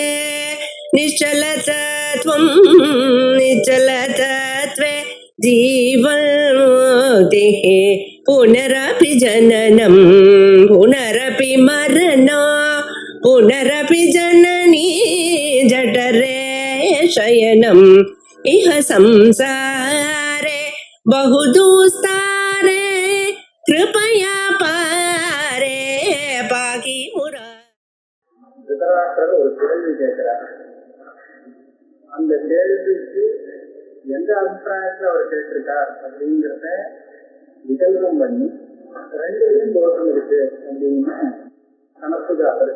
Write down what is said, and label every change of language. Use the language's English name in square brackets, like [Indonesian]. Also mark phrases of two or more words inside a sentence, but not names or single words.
[Sanskrit] निश्चलतत्वं निश्चलतत्वे जीवन्मुक्तिः पुनरपि जननं पुनरपि मरणं पुनरपि जननी जठरे शयनम् इह संसारे बहुदुस्तारे कृपया पारे पाहि मुरा. [Tamil] திருதராஷ்டிரர் ஒரு கேள்வி கேட்கிறார். அந்த கேள்விக்கு எந்த அபிப்பிராயத்தில் அவர் கேட்டிருக்கார் அப்படிங்கிறத விகல்பம் பண்ணி ரெண்டுலையும் தோஷம் இருக்கு அப்படின்னு கணக்குதாக இருக்கு.